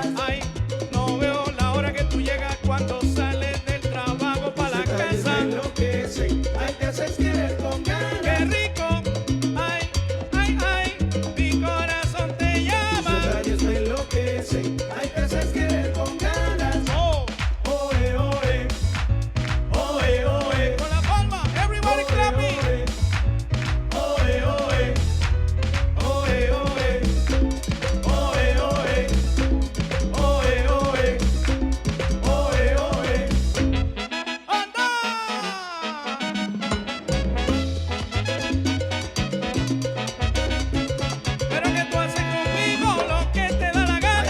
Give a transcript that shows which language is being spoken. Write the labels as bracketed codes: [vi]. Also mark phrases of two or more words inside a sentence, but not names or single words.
[es] Ay, no veo la hora que tú llegas cuando sales del trabajo para la casa. Me enloquecen, ay, te haces querer con ganas. Qué rico, ay, ay, ay, mi corazón te llama. Tus detalles me enloquecen, ay, te haces querer con ganas. Oh, oe, oe, oe, oe. Con la palma, [en] everybody clapping. Oe, oe, oe, oe, oe, oe, oe, oe, oe, oe. [es] ¡Anda! Pero que tú haces conmigo lo que te da la gana.